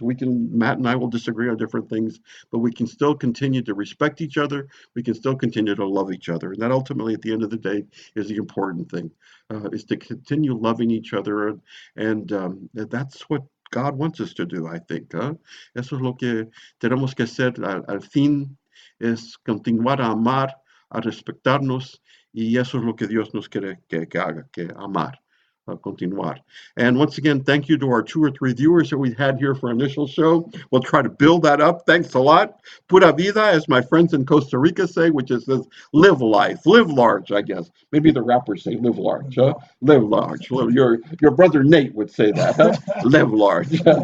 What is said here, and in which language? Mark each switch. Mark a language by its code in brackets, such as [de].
[en] Matt and I will disagree on different things, but we can still continue to respect each other. We can still continue to love each other. And that ultimately, at the end of the day, is the important thing, is to continue loving each other. And that's what God wants us to do, I think. [es] Eso es lo que tenemos que hacer al fin, es continuar a amar, a respetarnos, y eso es lo que Dios nos quiere que haga, que amar. Continuar. [en] And once again, thank you to our 2 or 3 viewers that we had here for our initial show. We'll try to build that up. Thanks a lot. [es] Pura vida, [en] as my friends in Costa Rica say, which is this live life, live large, I guess. Maybe the rappers say live large, huh? Live large. Your brother Nate would say that, huh? Live large.